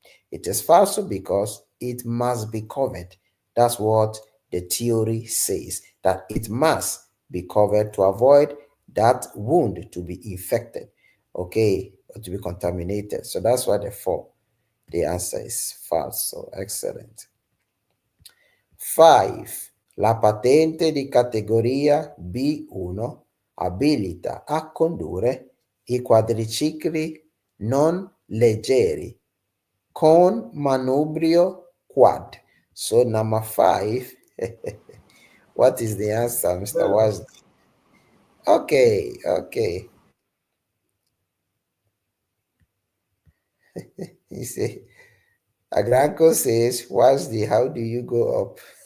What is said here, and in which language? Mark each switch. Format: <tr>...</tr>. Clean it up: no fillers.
<en>It is false because it must be covered. That's what the theory says, that it must be covered to avoid that wound to be infected, okay, or to be contaminated. So that's why the answer is false. So excellent. 5.</en> <it>La patente di categoria B1 abilita a condurre i quadricicli non leggeri con manubrio quad.</it> <en>So number 5, what is the answer, Mr.</en> <it>Vero.</it> <en>Was? Okay, okay. He say, Agranko says, what's the, how do you go up?</en>